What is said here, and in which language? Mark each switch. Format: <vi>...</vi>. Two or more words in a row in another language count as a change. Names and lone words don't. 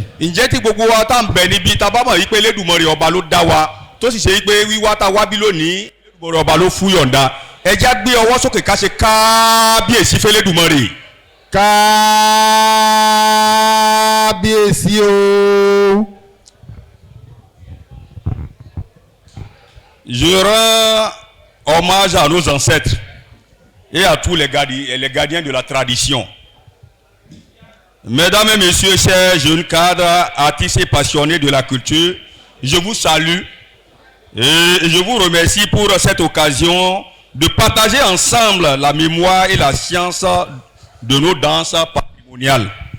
<yo>ǹjẹ́ tí gbogbo wa tá ń bẹ níbi tá a bá mọ̀ yí pé Elédùmarè ọba ló dá wa tó sì ṣe yí pé wíwá tá a wá bí lónìí Elédùmarè ọba ló fún yọ̀ǹda ẹja gbé ọwọ́ sókè ká ṣe kábíyèsí f'Elédùmarè. kábíyèsí o.</yo> <fr>Je rends hommage à nos ancêtres et à tous les gardiens de la tradition. Mesdames et messieurs, chers jeunes cadres, artistes et passionnés de la culture, je vous salue et je vous remercie pour cette occasion de partager ensemble la mémoire et la science de nos danses patrimoniales.</fr>